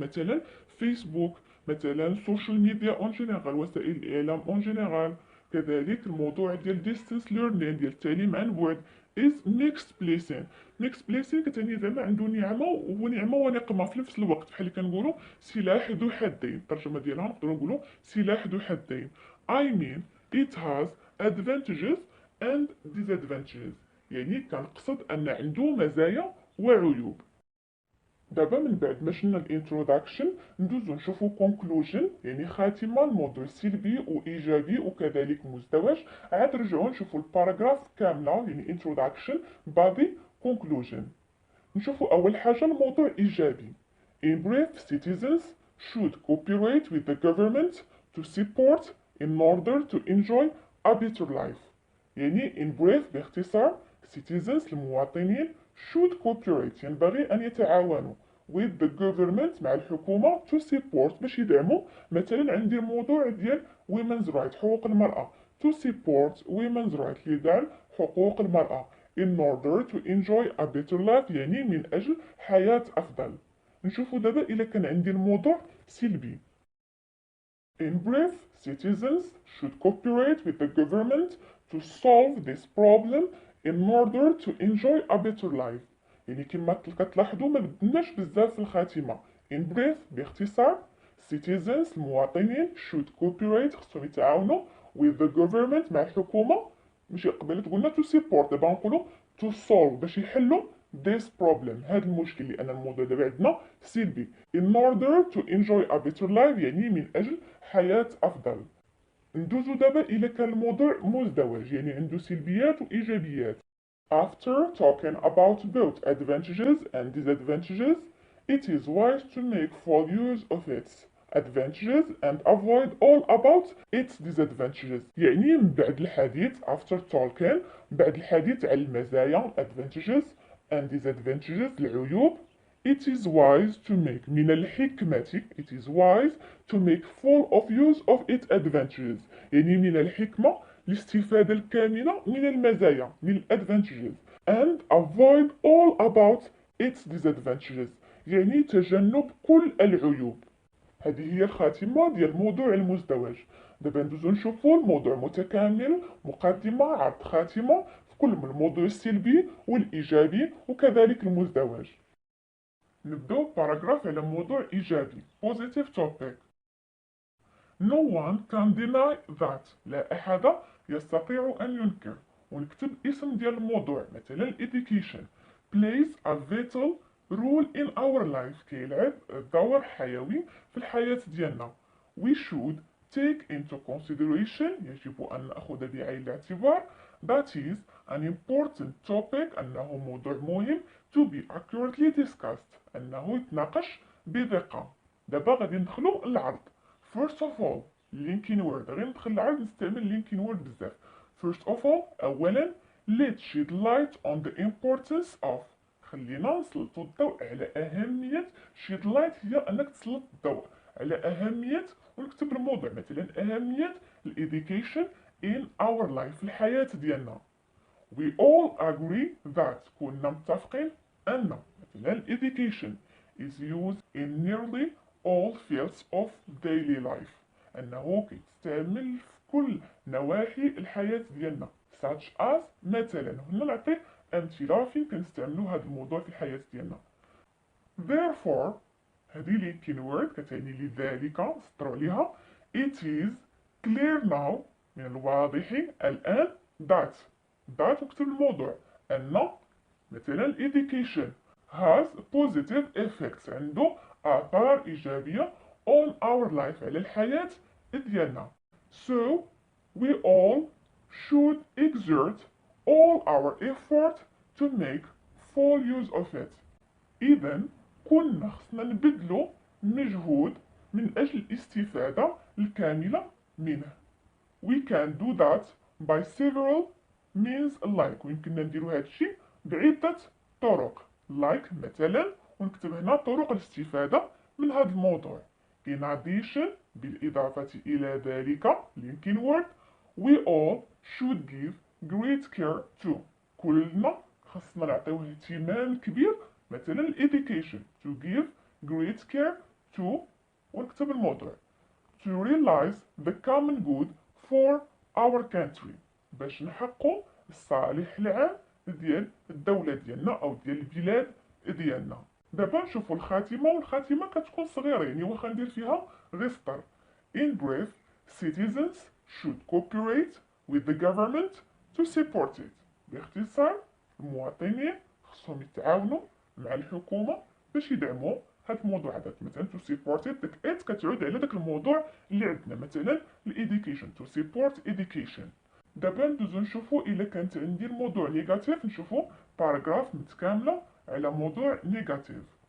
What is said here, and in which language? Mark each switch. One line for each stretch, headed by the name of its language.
Arabic: مثلا فيسبوك، مثلا سوشيال ميديا
English: on general,
Arabic: وسائل الإعلام اون جينيرال، كذلك الموضوع ديال
English: distance learning
Arabic: ديال التعليم عن بعد
English: is mixed blessing. mixed blessing
Arabic: كتعني زعما عنده نعمة ونعمة ونقمة في نفس الوقت، بحال اللي كنقولوا سلاح ذو حدين. الترجمة ديالها نقدروا نقولوا سلاح ذو حدين.
English: I mean it has advantages and disadvantages.
Arabic: يعني كنقصد ان عنده مزايا وعيوب. دابا من بعد ما شفنا الانتروداكشن ندوزو نشوفو كونكلوجن، يعني خاتمه الموضوع سلبي وايجابي وكذلك مزدوج. عاد نرجعو نشوفو الباراغراف كامله، يعني انتروداكشن بادي كونكلوجن. نشوفو اول حاجه الموضوع ايجابي.
English: In brief, citizens should cooperate with the government to support in order to enjoy a better life.
Arabic: يعني
English: in brief
Arabic: باختصار
English: citizens
Arabic: المواطنين
English: should cooperate
Arabic: ينبغي أن يتعاونوا
English: with the government
Arabic: مع الحكومة
English: to support
Arabic: باش يدعموا. مثلا عندي الموضوع ديال
English: women's right
Arabic: حقوق المرأة
English: to support women's right
Arabic: لدعم حقوق المرأة
English: in order to enjoy a better life
Arabic: يعني من أجل حياة أفضل. نشوفوا دابا إلا كان عندي الموضوع سلبي.
English: In brief, citizens should cooperate with the government to solve this problem in order to enjoy a better life.
Arabic: يعني كما كتلاحظوا ما بدناش بزاف في الخاتمة.
English: In brief
Arabic: باختصار
English: citizens
Arabic: المواطنين
English: should cooperate
Arabic: خصهم يتعاونوا
English: with the government
Arabic: مع الحكومة. ماشي قبيلة قلنا
English: to support،
Arabic: دابا نقولوا
English: to solve
Arabic: باش يحلوا
English: this problem
Arabic: هذا المشكل، لأن الموضوع دابا عندنا سلبي.
English: in order to enjoy a better life
Arabic: يعني من أجل حياة أفضل. ندوزو دابا إلى كان الموضوع مزدوج، يعني عنده سلبيات وإيجابيات.
English: After talking about both advantages and disadvantages, it is wise to make full use of its advantages and avoid all about its disadvantages.
Arabic: يعني من بعد الحديث
English: after talking
Arabic: بعد الحديث عن المزايا
English: advantages and disadvantages
Arabic: العيوب.
English: It is wise to make
Arabic: من الحكمة
English: it is wise to make full of use of its advantages.
Arabic: يعني من الحكمة الاستفادة الكاملة من المزايا من
English: advantages and avoid all about its disadvantages
Arabic: يعني تجنب كل العيوب. هذه هي الخاتمة ديال الموضوع المزدوج. دابا ندوزو نشوفو الموضوع متكامل، مقدمة عرض خاتمة في كل من الموضوع السلبي والإيجابي وكذلك المزدوج. نبداو باراغراف على موضوع إيجابي
English: positive topic. No one can deny that
Arabic: لا أحد يستطيع أن ينكر. ونكتب اسم ديال الموضوع مثلا
English: education plays a vital role in our life
Arabic: كيلعب دور حيوي في الحياة ديالنا.
English: We should take into consideration
Arabic: يجب أن نأخذ بعين الاعتبار
English: that is an important topic
Arabic: أنه موضوع مهم
English: to be accurately discussed
Arabic: أنه يتناقش بدقة. دابا غادي ندخلو العرض.
English: First of all
Arabic: linking word غير ندخل العرض نستعمل linking word بزاف.
English: First of all
Arabic: أولا
English: let's shed light on the importance of
Arabic: خلينا نسلطوا الضوء على أهمية shed light هي أنك تسلط الضوء على أهمية ونكتب الموضوع مثلا أهمية education
English: in our life
Arabic: في الحياة ديالنا.
English: We all agree that
Arabic: كنا متفقين أن مثلا
English: education is used in nearly all fields of daily life
Arabic: أنه كيتستعمل في كل نواحي الحياة ديالنا
English: such as
Arabic: مثلا هنا نعطي أمثلة فين كنستعملو هذا الموضوع في الحياة ديالنا. Therefore هذه linking word كتعني لذلك سطروا عليها.
English: It is clear now
Arabic: من الواضح الآن
English: that
Arabic: نكتب الموضوع أن مثلا
English: education has positive effects
Arabic: عنده آثار إيجابية
English: on our life
Arabic: على الحياة ديالنا.
English: So we all should exert all our effort to make full use of it.
Arabic: إذا كنا خصنا نبذلو مجهود من أجل الاستفادة الكاملة منه.
English: We can do that by several means like
Arabic: ويمكننا نديرو هادشي بعدة طرق like مثلا ونكتب هنا طرق الاستفادة من هذا الموضوع.
English: In addition
Arabic: بالإضافة إلى ذلك
English: linking word we all should give great care to
Arabic: كلنا خصنا نعطيوه اهتمام كبير مثلا
English: education to give great care to
Arabic: ونكتب الموضوع
English: to realize the common good for our country
Arabic: باش نحققوا الصالح العام ديال الدولة ديالنا أو ديال البلاد ديالنا. دابا نشوفوا الخاتمة، والخاتمة كتكون صغيرة يعني واخا ندير فيها غير سطر.
English: In brief, citizens should cooperate with the government to support it.
Arabic: باختصار المواطنين خصهم يتعاونوا مع الحكومة باش يدعموا هاد الموضوع هذا. مثلا
English: to support it،
Arabic: داك it كتعود على داك الموضوع اللي عندنا، مثلا education
English: to support education.
Arabic: دابا ندوزو نشوفو الا كانت عندي الموضوع نيجاتيف، نشوفو باراجراف متكاملة على موضوع نيجاتيف.